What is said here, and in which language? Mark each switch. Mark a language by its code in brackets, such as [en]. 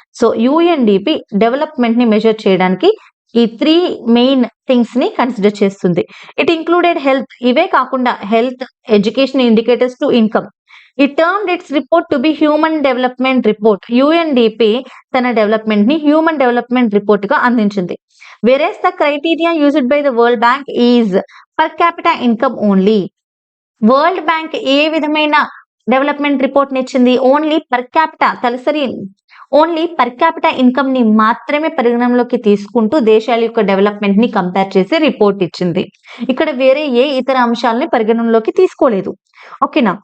[te] So UNDP development ని measure చేయడానికి ఈ 3 మెయిన్ థింగ్స్ ని కన్సిడర్ చేస్తుంది. [en] it included health, [te] ఇవే కాకుండా [en] Health, education indicators to income. It termed its report to be human development report. [te] UNDP తన development ని హ్యూమన్ డెవలప్మెంట్ రిపోర్ట్ గా అందించింది. [en] Whereas the criteria used by the World Bank is per capita income only. [te] World bank ఏ విధమైన development report ఇచ్చింది, only per capita తలసరి, only per capita income ని మాత్రమే పరిగణనలోకి తీసుకుంటూ దేశాల యొక్క డెవలప్మెంట్ ని కంపేర్ చేసి రిపోర్ట్ ఇచ్చింది. ఇక్కడ వేరే ఏ ఇతర అంశాలని పరిగణనలోకి తీసుకోలేదు, ఓకేనా.